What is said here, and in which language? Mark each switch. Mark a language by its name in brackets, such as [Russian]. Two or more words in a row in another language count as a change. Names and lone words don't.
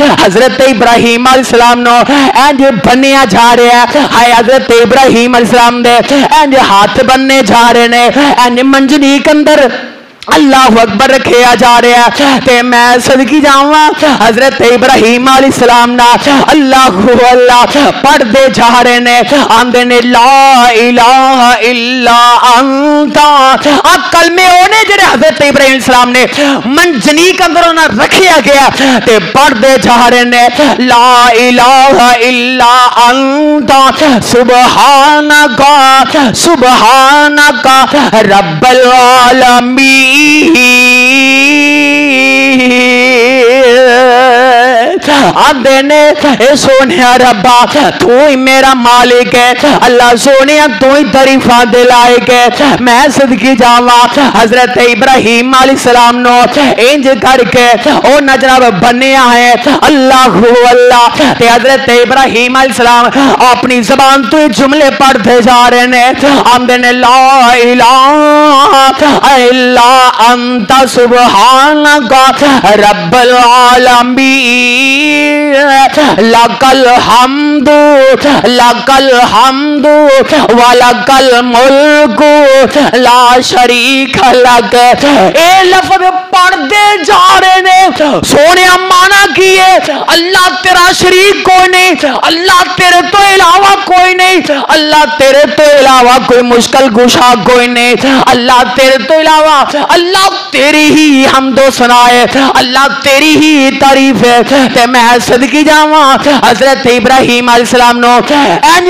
[Punjabi] حضرت ابراہیم علیہ السلام نوں اینج بنیا جا رہا ہے ہائے حضرت ابراہیم علیہ السلام دے اینج ہتھ بننے جا رہے نے اینج منجنیق اندر اللہ اکبر رکھیا جا رہا ہے تے میں صدقے جاواں حضرت ابراہیم علیہ السلام نا اللہ اللہ پڑھتے جا رہے نے آندے نے [Arabic] لا إله إلا أنت [Punjabi] آ کلمے اونے جیڑے حضرت ابراہیم علیہ السلام نے منجنیق اندر انہیں رکھیا گیا تے پڑھتے جا رہے نے [Arabic] لا إله إلا أنت سبحانك سبحانك رب العالمين [Punjabi] آندے نے سوہنیا ربا توں ہی میرا مالک ہے اللہ سوہنیا توں ہی تعریفاں دے لائق ہے میں صدقے جاواں حضرت ابراہیم علیہ السلام نوں اینج کرکے او نظر بنیا ہے اللہ اللہ تے حضرت ابراہیم علیہ السلام اپنی زبان تو جملے پڑھتے جا رہے نے آندے نے [Arabic] لا إله إلا أنت سبحانك رب العالمين لك ال حمد ولك الملك لا شريك لك [Punjabi] اے لفظ پڑھتے جا رہے نے سوہنے معنی کی ہے اللہ تیرا شریک کوئی نہیں اللہ تیرے تو علاوہ کوئی نہیں اللہ تیرے تو علاوہ کوئی مشکل کشا کوئی نہیں اللہ تیرے تو علاوہ اللہ تیری ہی حمدو ثنائے اللہ تیری ہی تعریف ہے تے میں صدقے جاواں حضرت ابراہیم علیہ السلام نوں اینج